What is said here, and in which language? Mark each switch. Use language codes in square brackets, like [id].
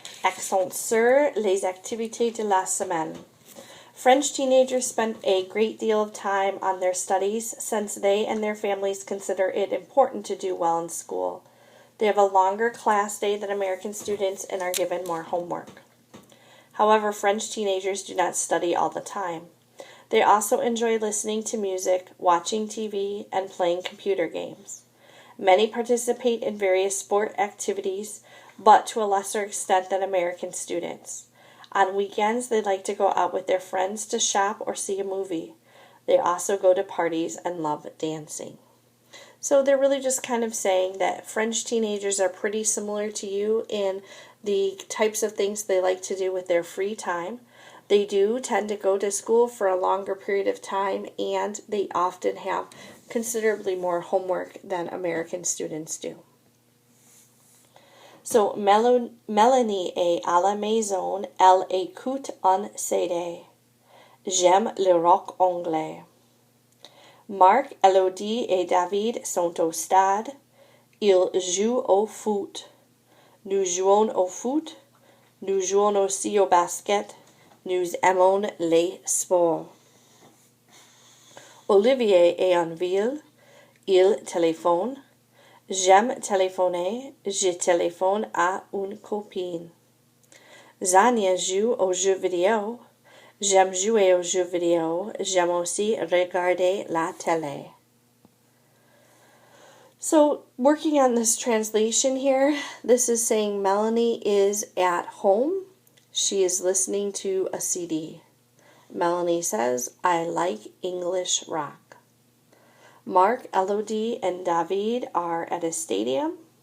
[fr] Accent sur les activités de la semaine. [en] French teenagers spend a great deal of time on their studies since they and their families consider it important to do well in school. They have a longer class day than American students and are given more homework. However, French teenagers do not study all the time. They also enjoy listening to music, watching TV, and playing computer games. Many participate in various sport activities, but to a lesser extent than American students. On weekends, they like to go out with their friends to shop or see a movie. They also go to parties and love dancing. So they're really just kind of saying that French teenagers are pretty similar to you in the types of things they like to do with their free time. They do tend to go to school for a longer period of time, and they often have considerably more homework than American students do. [fr] So Mélanie est à la maison, elle écoute un CD. J'aime le rock anglais. Marc, Elodie et David sont au stade. Ils jouent au foot. Nous jouons au foot. Nous jouons aussi au basket. Nous aimons les sports. Olivier est en ville. Il téléphone. J'aime téléphoner. Je téléphone à une copine. Zania joue aux jeux vidéo. J'aime jouer aux jeux vidéo. J'aime aussi regarder la télé. [en] So, working on this translation here, this is saying Melanie is at home. She is listening to a CD. Melanie says, I like English rock. Mark, Elodie, and David are at a stadium.